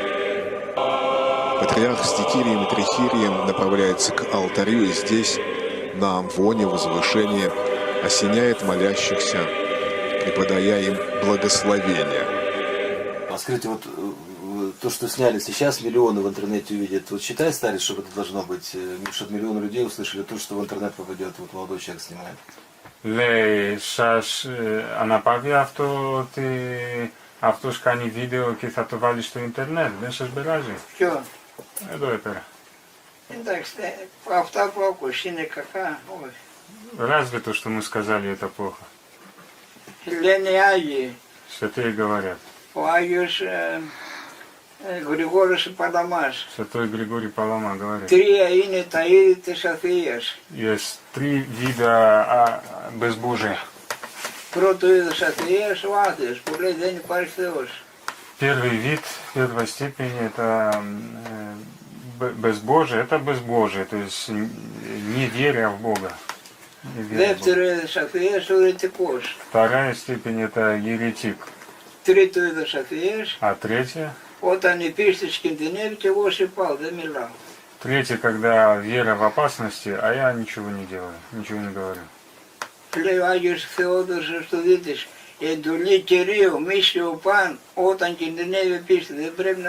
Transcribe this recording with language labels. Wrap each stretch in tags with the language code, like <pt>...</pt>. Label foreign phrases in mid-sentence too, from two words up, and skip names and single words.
<ru>Патриарх с Дикирием и Трихирием направляется к алтарю, и здесь, на амвоне возвышения, осеняет молящихся, преподая им благословение. А скажите, вот то, что сняли сейчас, миллионы в интернете увидят. Вот считай, старец, чтобы это должно быть, чтобы миллионы людей услышали то, что в интернет попадет, вот молодой человек снимает.</ru> <el>Λέει, σας αναπαύει αυτός κάνει βίντεο και θα το βάλει στο ίντερνετ, δεν σας πειράζει? Ποιο? Εδώ πέρα. Εντάξει, αυτά που άκουσες είναι κακά, όχι.</el> <ru>Разве то, что мы сказали, это плохо?</ru> <el>Λένε οι Άγιοι.</el> <ru>Святые говорят.</ru> <el>Ο Άγιος Γρηγόρης Παλαμάς.</el> <ru>Святой Григорий Палама говорит.</ru> <el>Τρία είναι τα είδη της αθείας.</el> <ru>Есть три вида безбожия.</ru> <el>Πρώτο είδος αθείας, ο άθεος, που λέει δεν υπάρχει Θεός.</el> <ru>Первый вид, первой степени, это безбожие, это безбожие, то есть не веря в Бога.</ru> <el>Δεύτερο είδος αθείας, ο αιρετικός.</el> <ru>Вторая степень, это еретик.</ru> <el>Τρίτο είδος αθείας,</el> <ru>А tретья?</ru> <el>όταν η πίστη κινδυνεύει και εγώ σε πάω, δεν μιλάω.</el> <ru>Третье, когда вера в опасности, а я ничего не делаю, ничего не говорю.</ru> <el>Λέει ο Άγιος Θεόδωρος Αστοδίτης, εντολή Κυρίου, μη σιωπάν, όταν κινδυνεύει η πίστη, δεν πρέπει να</el>